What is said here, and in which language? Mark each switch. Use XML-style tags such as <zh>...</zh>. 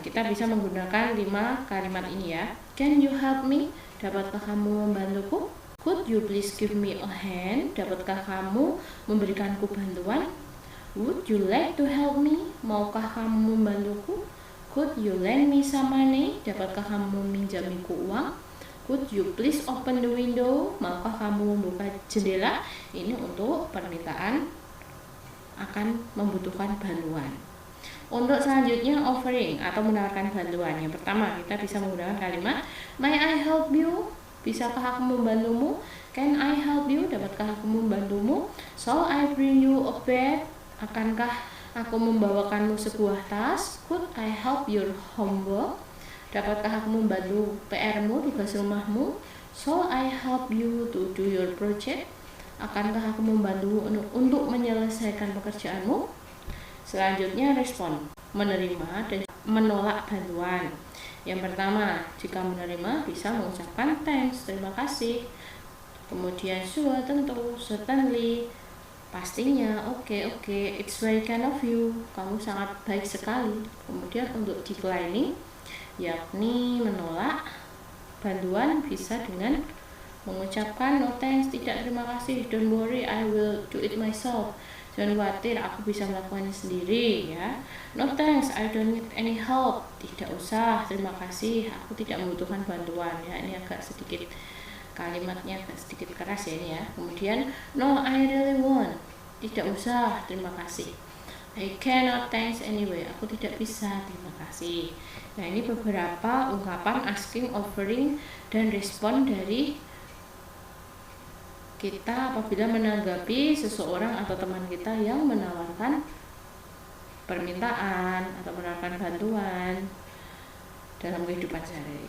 <id>Kita bisa menggunakan 5 kalimat ini ya.</id> <en>Can you help me?</en> <id>Dapatkah kamu membantuku?</id> <en>Could you please give me a hand?</en> <id>Dapatkah kamu memberikanku bantuan?</id> <en>Would you like to help me?</en> <id>Maukah kamu membantuku?</id> <en>Could you lend me some money?</en> <id>Dapatkah kamu meminjamiku uang?</id> <en>Could you please open the window?</en> <id>Maukah kamu membuka jendela? Ini untuk permintaan akan membutuhkan bantuan. Untuk selanjutnya offering atau menawarkan bantuan. Yang pertama kita bisa menggunakan kalimat</id> <en>May I help you?</en> <id>Bisakah aku membantumu?</id> <en>Can I help you?</en> <id>Dapatkah aku membantumu?</id> <en>Shall I bring you a bag?</en> <id>Akankah aku membawakanmu sebuah tas?</id> <en>Could I help your homework?</en> <id>Dapatkah aku membantu PR-mu, tugas rumahmu?</id> <en>Shall I help you to do your project?</en> <id>Akankah aku membantumu untuk menyelesaikan pekerjaanmu? Selanjutnya respon, menerima dan menolak bantuan. Yang pertama, jika menerima bisa mengucapkan thanks, terima kasih. Kemudian sure, tentu, certainly, pastinya, okay,</id> <en>it's very kind of you,</en> <id>kamu sangat baik sekali. Kemudian untuk declining, yakni menolak bantuan bisa dengan mengucapkan</id> <en>no thanks,</en> <id>tidak terima kasih,</id> <en>don't worry, I will do it myself.</en> <id>Jangan khawatir, aku bisa melakukannya sendiri ya.</id> <en>No thanks, I don't need any help.</en> <id>Tidak usah, terima kasih, aku tidak membutuhkan bantuan ya. Ini agak sedikit kalimatnya agak sedikit keras ya ini ya. Kemudian</id> <en>no, I really want.</en> <id>Tidak usah, terima kasih.</id> <en>I cannot thanks anyway.</en> <id>Aku tidak bisa, terima kasih. Nah, ini beberapa ungkapan asking, offering, dan respon dari kita apabila menanggapi seseorang atau teman kita yang menawarkan permintaan atau menawarkan bantuan dalam kehidupan sehari.</id>